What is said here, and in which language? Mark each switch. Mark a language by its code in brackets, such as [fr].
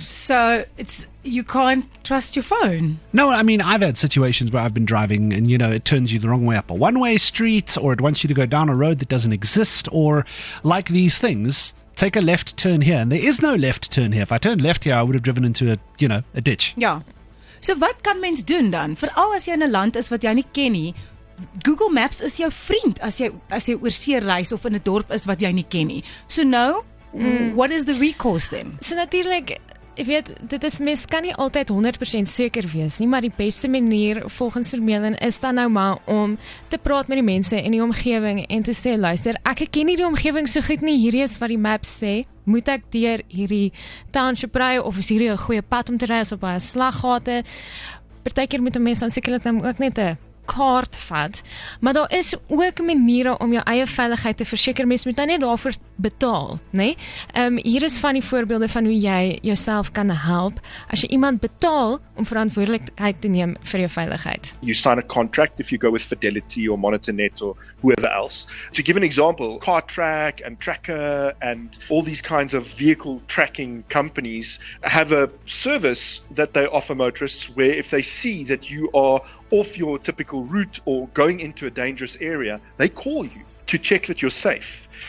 [en] So you can't trust your phone. No, I mean, I've had situations where I've been driving and, it turns you the wrong way up a one-way street, or it wants you to go down a road that doesn't exist, or like these things, take a left turn here. And there is no left turn here. If I turned left here, I would have driven into a ditch. [af] Ja. So wat kan mens doen dan? Veral as jy in 'n land is wat jy nie ken nie, Google Maps is jou vriend as jy oor see reis of in 'n dorp is wat jy nie ken nie. So nou, [en] what is the recourse then? [af] So natuurlik, ek weet, mens kan nie altyd 100% seker wees nie, maar die beste manier volgens Vermeulen is dan nou maar om te praat met die mense in die omgewing en te sê, luister, ek ken nie die omgewing so goed nie, hierdie is wat die maps sê, moet ek deur hierdie township ry of is hierdie 'n goeie pad om te ry, op baie slaggate? Partykeer moet 'n mens dan sekerlik dan ook net 'n kaart vat, maar daar is ook maniere om jou eie veiligheid te verseker. Mens moet nou net daarvoor betaal, né? Hier is van die voorbeelde van hoe jy jouself kan help as jy iemand betaal om verantwoordelikheid te neem vir jou veiligheid. [en] You sign a contract if you go with Fidelity or MonitorNet or whoever else. To give an example, CarTrack and Tracker and all these kinds of vehicle tracking companies have a service that they offer motorists where if they see that you are off your typical route or going into a dangerous area, they call you to check that you're safe.